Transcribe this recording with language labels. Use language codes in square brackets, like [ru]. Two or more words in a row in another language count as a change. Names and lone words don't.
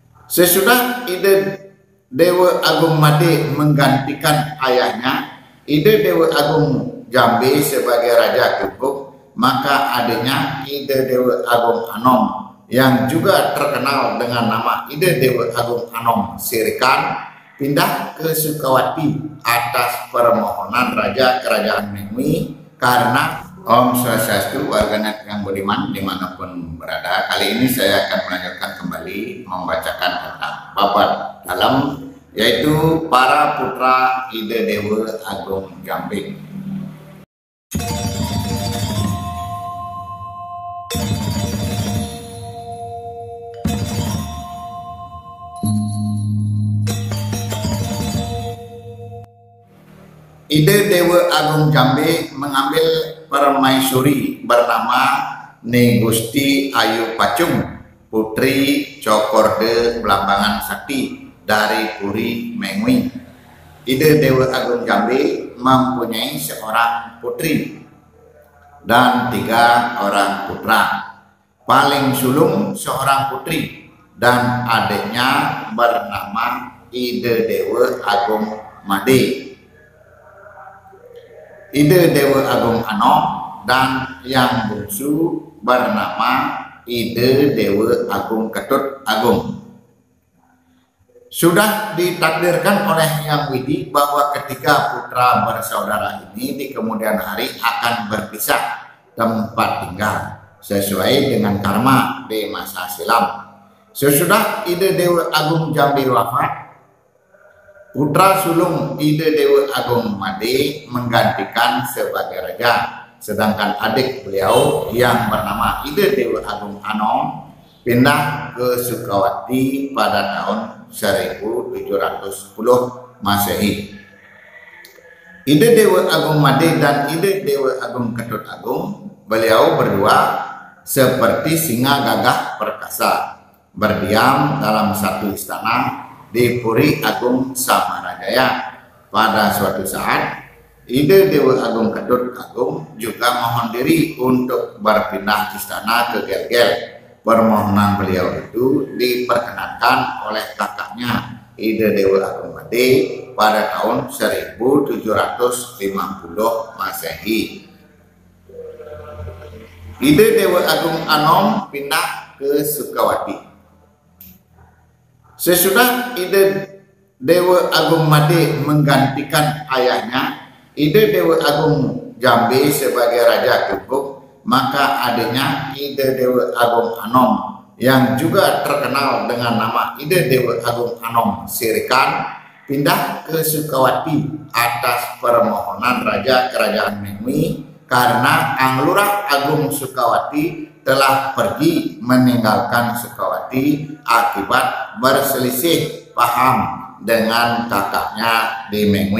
[id] Sesudah Ide Dewa Agung Made menggantikan ayahnya, Ide Dewa Agung Jambe sebagai Raja Klungkung, maka adiknya Ide Dewa Agung Anom yang juga terkenal dengan nama Ide Dewa Agung Anom Sirikan pindah ke Sukawati atas permohonan Raja Kerajaan Mengwi. Karena [ban] Om Swastiastu, [id] warganet yang budiman dimanapun berada, kali ini saya akan melanjutkan kembali membacakan tentang babat dalam, yaitu para putra Ide Dewa Agung Jambe. Ide Dewa Agung Jambe mengambil permaisuri bernama Ni Gusti Ayu Pacung, putri Cokorde Belambangan Sakti dari Puri Mengwi. Ide Dewa Agung Jambe mempunyai seorang putri dan 3 orang putra. Paling sulung seorang putri dan adiknya bernama Ide Dewa Agung Made, Ide Dewa Agung Anom, dan yang bungsu bernama Ide Dewa Agung Ketut Agung. Sudah ditakdirkan oleh Yang Widi bahwa ketiga putra bersaudara ini di kemudian hari akan berpisah tempat tinggal sesuai dengan karma di masa silam. Sesudah Ide Dewa Agung Jambe wafat, putra sulung Ide Dewa Agung Made menggantikan sebagai raja, sedangkan adik beliau yang bernama Ide Dewa Agung Anom pindah ke Sukawati pada tahun 1710 Masehi. Ide Dewa Agung Made dan Ide Dewa Agung Ketut Agung, beliau berdua seperti singa gagah perkasa, berdiam dalam satu istana di Puri Agung Samarajaya. Pada suatu saat, Ide Dewa Agung Ketut Agung juga mohon diri untuk berpindah istana ke Gelgel. Permohonan beliau itu diperkenankan oleh kakaknya Ide Dewa Agung Made pada tahun 1750 Masehi. Ide Dewa Agung Anom pindah ke Sukawati. Sesudah Ide Dewa Agung Made menggantikan ayahnya, Ide Dewa Agung Jambe sebagai Raja Klungkung, maka adiknya Ide Dewa Agung Anom yang juga terkenal dengan nama Ide Dewa Agung Anom Sirikan pindah ke Sukawati atas permohonan Raja Kerajaan Mengwi, karena Anglurah Agung Sukawati telah pergi meninggalkan Sukawati akibat berselisih paham dengan kakaknya di Mengwi.